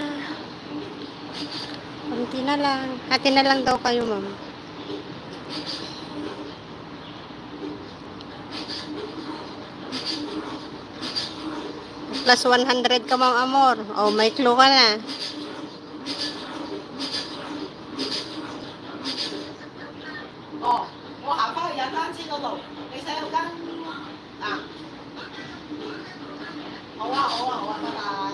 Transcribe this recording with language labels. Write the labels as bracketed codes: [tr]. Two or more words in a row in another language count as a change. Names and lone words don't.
[tl] Konti na lang. Hati na lang daw kayo, ma'am. Plus 100 ka, Ma'am Amor. Oh, may clue ka na. [yue] 哦，我行翻去踩單車嗰度，你洗手間啊？好啊，好啊，好啊，拜拜。